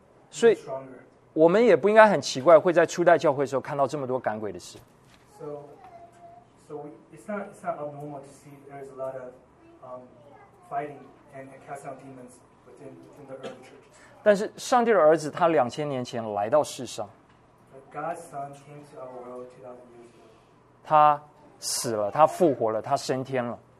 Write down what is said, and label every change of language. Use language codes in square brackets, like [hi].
[zh] 所以，我们也不应该很奇怪会在初代教会的时候看到这么多赶鬼的事。 [en] So it's not abnormal to see there's a lot of fighting and casting out demons within the early church. [zh] 但是，上帝的儿子他两千年前来到世上。 [en] God's son came to our world 2,000 years ago. [zh] 他。死了，他复活了，他升天了。